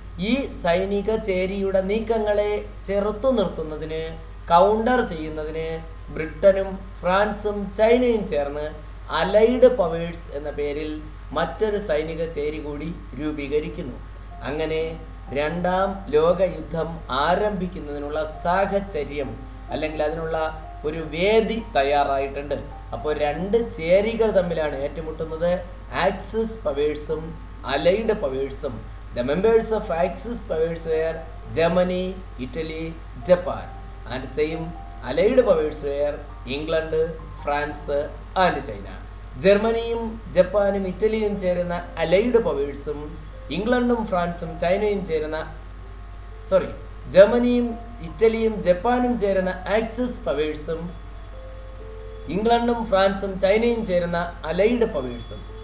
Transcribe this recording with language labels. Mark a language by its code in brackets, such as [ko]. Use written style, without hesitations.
[ml] ഈ സൈനിക ചേരിയുടെ നീക്കങ്ങളെ ചെറുത്തു നിർത്തുന്നതിന്, കൗണ്ടർ ചെയ്യുന്നതിന് ബ്രിട്ടനും ഫ്രാൻസും ചൈനയും ചേർന്ന് അലൈഡ് പവേഴ്സ് എന്ന പേരിൽ മറ്റൊരു സൈനിക ചേരി കൂടി രൂപീകരിക്കുന്നു. അങ്ങനെ രണ്ടാം ലോക യുദ്ധം ആരംഭിക്കുന്നതിനുള്ള സാഹചര്യം അല്ലെങ്കിൽ അതിനുള്ള ഒരു വേദി തയ്യാറായിട്ടുണ്ട്. അപ്പോൾ രണ്ട് ചേരികൾ തമ്മിലാണ് ഏറ്റുമുട്ടുന്നത്, axis പവേഴ്സും allied പവേഴ്സും. [en] The members of Axis powers were Germany, Italy, Japan, and same allied powers were England, France and China. [ml] ജർമ്മനിയും ജപ്പാനും ഇറ്റലിയും ചേരുന്ന അലൈഡ് പവേഴ്സും ഇംഗ്ലണ്ടും ഫ്രാൻസും ചൈനയും ചേരുന്ന ജർമ്മനിയും ഇറ്റലിയും ജപ്പാനും ചേരുന്ന ആക്സിസ് പവേഴ്സും ഇംഗ്ലണ്ടും ഫ്രാൻസും ചൈനയും ചേരുന്ന അലൈഡ് പവേഴ്സും.